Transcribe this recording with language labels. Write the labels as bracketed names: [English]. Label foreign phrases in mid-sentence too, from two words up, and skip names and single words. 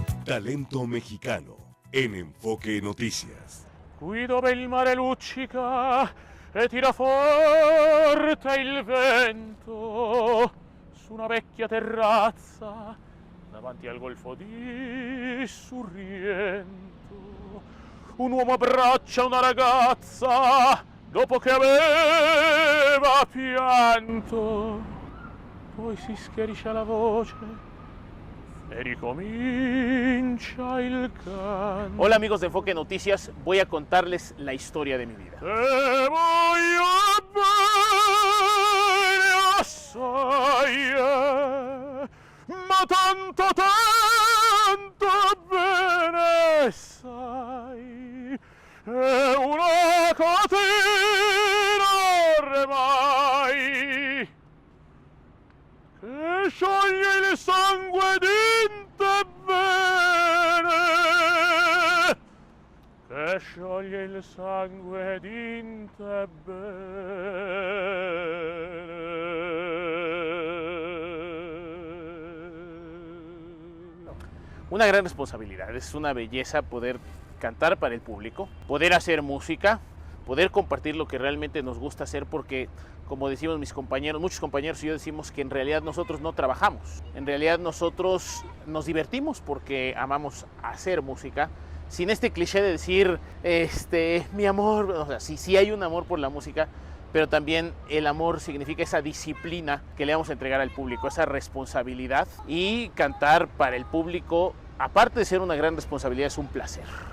[Spanish] talento mexicano en Enfoque Noticias. [Italian] Qui dove il mare luccica e tira forte il vento, su una vecchia terrazza davanti al golfo di Sorrento, un uomo abbraccia una ragazza dopo che aveva pianto, poi si schiarisce la voce y ricomincia el canto. [Spanish] Hola amigos de Enfoque Noticias, voy a contarles la historia de mi vida. [Neapolitan] Te voglio bene assai, ma tanto, tanto bene sai, è una catena ormai che scioglie il sangue dinte bene, che scioglie il sangue dinte bene. [Spanish] Una gran responsabilidad, es una belleza poder cantar para el público, poder hacer música, poder compartir lo que realmente nos gusta hacer, porque como decimos mis compañeros, muchos compañeros y yo decimos que en realidad nosotros no trabajamos, en realidad nosotros nos divertimos porque amamos hacer música, sin este cliché de decir, mi amor, o sea, sí hay un amor por la música, pero también el amor significa esa disciplina que le vamos a entregar al público, esa responsabilidad, y cantar para el público, aparte de ser una gran responsabilidad, es un placer.